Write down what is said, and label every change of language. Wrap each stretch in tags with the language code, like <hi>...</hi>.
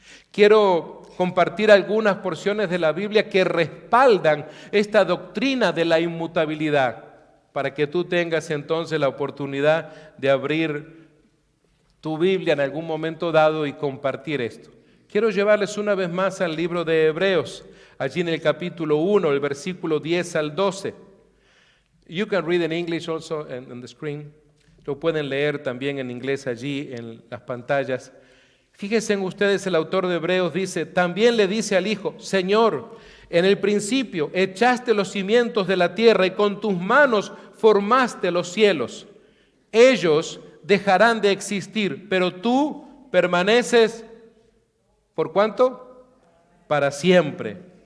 <es>Quiero compartir algunas porciones de la Biblia que respaldan esta doctrina de la inmutabilidad, para que tú tengas entonces la oportunidad de abrir tu Biblia en algún momento dado y compartir esto. Quiero llevarles una vez más al libro de Hebreos, allí en el capítulo 1, el versículo 10 al 12.</es> <en>You can read in English also on the screen.</en> <es>Lo pueden leer también en inglés allí en las pantallas. Fíjense en ustedes, el autor de Hebreos dice, también le dice al Hijo, Señor, en el principio echaste los cimientos de la tierra y con tus manos formaste los cielos. Ellos dejarán de existir, pero tú permaneces, ¿por cuánto? Para siempre.</es>